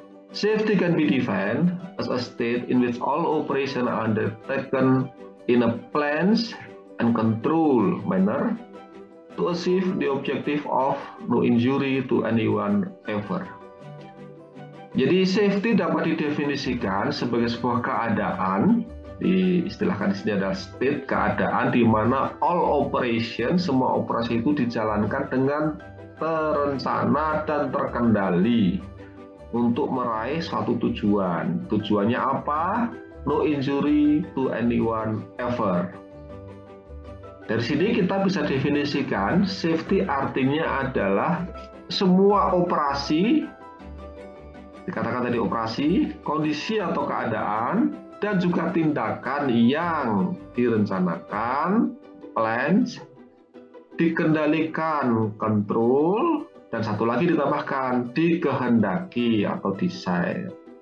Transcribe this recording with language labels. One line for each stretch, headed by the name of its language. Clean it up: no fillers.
English: Safety can be defined as a state in which all operations are undertaken in a planned and controlled manner to achieve the objective of no injury to anyone ever.
Indonesian: Jadi safety dapat didefinisikan sebagai sebuah keadaan, diistilahkan di sini adalah state, keadaan di mana
English: all operation,
Indonesian: semua operasi itu dijalankan dengan terencana dan terkendali untuk meraih suatu tujuan. Tujuannya apa?
English: No injury to anyone ever.
Indonesian: Dari sini kita bisa definisikan safety artinya adalah semua operasi, dikatakan tadi operasi, kondisi atau keadaan, dan juga tindakan yang direncanakan, plans, dikendalikan, kontrol, dan satu lagi ditambahkan, dikehendaki atau desain.